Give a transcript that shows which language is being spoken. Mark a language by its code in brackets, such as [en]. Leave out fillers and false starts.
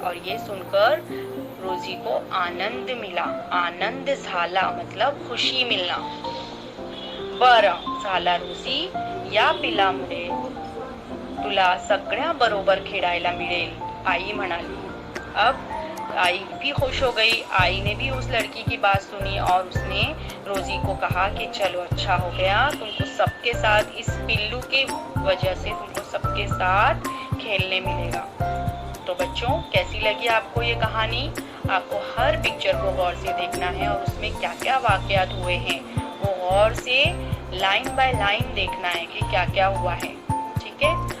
[hi] और ये सुनकर रोजी को आनंद मिला। [mr] आनंद झाला [hi] मतलब खुशी मिलना। [mr] बरं झाला रोजी, या पिलामुळे तुला सगळ्या बरोबर खेळायला मिळेल, आई म्हणाली। [hi] अब आई भी खुश हो गई। आई ने भी उस लड़की की बात सुनी और उसने रोजी को कहा कि चलो अच्छा हो गया, तुमको सबके साथ इस पिल्लू के वजह से तुमको सबके साथ खेलने मिलेगा। तो बच्चों, कैसी लगी आपको ये कहानी? आपको हर पिक्चर को गौर से देखना है और उसमें क्या क्या वाकयात हुए हैं वो गौर से लाइन बाय लाइन देखना है कि क्या क्या हुआ है, ठीक है?